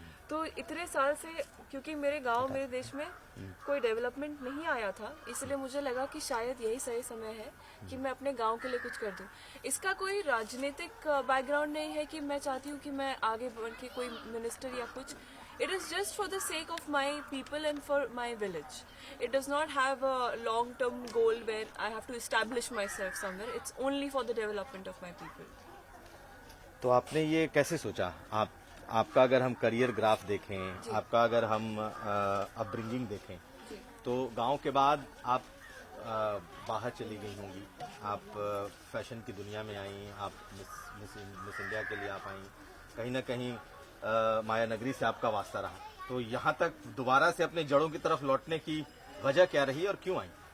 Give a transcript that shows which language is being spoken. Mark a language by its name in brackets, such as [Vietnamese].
[Hindi] तो इतने साल से क्योंकि मेरे गांव, मेरे देश में कोई डेवलपमेंट नहीं आया था, इसलिए मुझे लगा कि शायद यही सही समय है कि मैं अपने गांव के लिए कुछ कर दूं। इसका कोई राजनीतिक बैकग्राउंड नहीं है कि मैं चाहती हूँ कि मैं आगे बढ़ के कोई मिनिस्टर या कुछ। [English] It is just for the sake of my people and for my village. It does not have a long-term goal where I have to establish myself somewhere. It's only for the development of my people. [Hindi] तो आपने ये कैसे सोचा? आपका अगर हम career graph देखें, आपका अगर हम अपब्रिंगिंग देखें, तो गांव के बाद आप बाहर चली गई होंगी, आप फैशन की दुनिया में आई, आप मिस इंडिया के लिए आप आई, कहीं ना कहीं मायानगरी से आपका वास्ता रहा, तो यहाँ तक दोबारा से अपने जड़ों की तरफ लौटने की वजह क्या रही और क्यों आई?